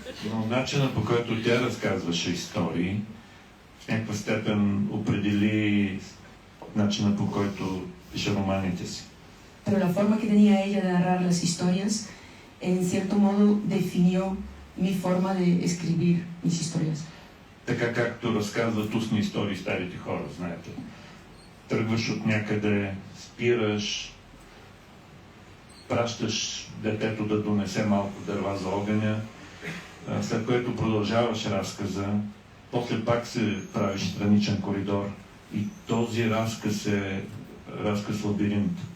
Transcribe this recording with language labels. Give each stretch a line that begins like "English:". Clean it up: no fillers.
Bulgarian: Но начинът, по който тя разказваше истории, в някаква степен определи начинът, по който пише романите си.
Spanish: Pero la forma que tenía ella de narrar las historias, en cierto modo, definió mi forma de escribir mis historias.
Bulgarian: Така както разказват устни истории старите хора, знаете. Тръгваш от някъде, спираш, пращаш детето да донесе малко дърва за огъня, след което продължаваш разказа, после пак се правиш страничен коридор и този разказ е разказ лабиринт.